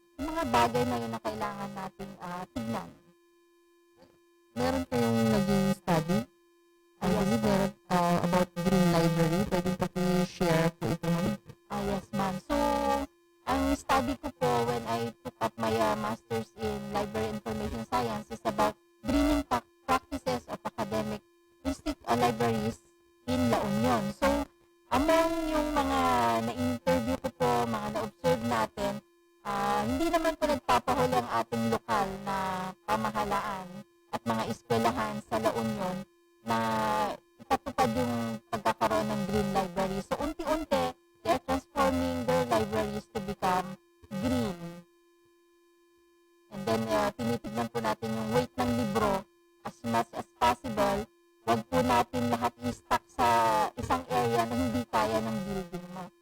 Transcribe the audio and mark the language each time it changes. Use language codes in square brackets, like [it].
[tl] Yung mga bagay na yun na kailangan nating tignan. Meron kayong naging study? [en] I believe meron about green library. [tl] Pwede pa i-share po ito, ma'am? [en] Yes, ma'am. So, [tl] ang study ko po [en] when I took up my master's in library information science is about greening practices of academic libraries in La Union. [tl] So, among yung mga na-interview ko po, mga na-observe natin, hindi naman po nagpapahuli ang ating lokal na pamahalaan at mga eskwelahan sa La Union na ipatupad yung pagkakaroon ng green library. [en] So, unti-unti, they are transforming their libraries to become green. [tl] And then, tinitignan po natin yung weight ng libro [en] as much as possible. [tl] Huwag po natin lahat i-stack sa isang area na hindi kaya ng building mo.